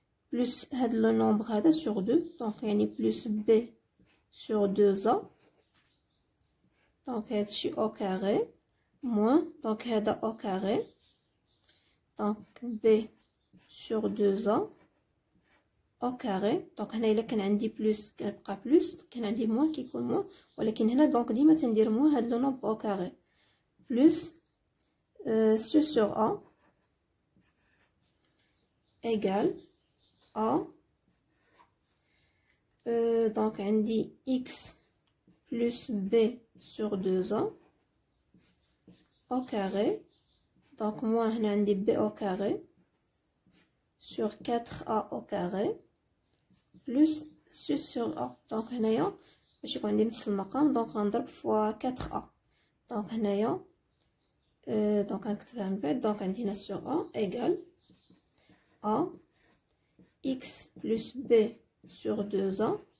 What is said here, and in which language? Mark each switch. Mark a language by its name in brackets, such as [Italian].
[French] plus le nombre sur 2, donc il y a plus b sur 2a, donc c'est au carré, moins, donc au carré, donc b sur 2a au carré. [Arabic] donc هنا الا كان عندي بلس كيبقى بلس، كان عندي موان كيكون موان، ولكن هنا دونك ديما تندير موان هاد لو نومبر او كاري بلس سو سور ا égal a [French] donc عندي x plus b sur 2a au carré, donc moins هنا عندي b au carré sur 4a au carré plus c sur a. [Arabic] donc هنايا باش يكون عندي نفس المقام دونك غنضرب فوا 4a، دونك هنايا دونك غنكتبها من بعد، دونك عندي هنا sur a égal a x plus b sur 2a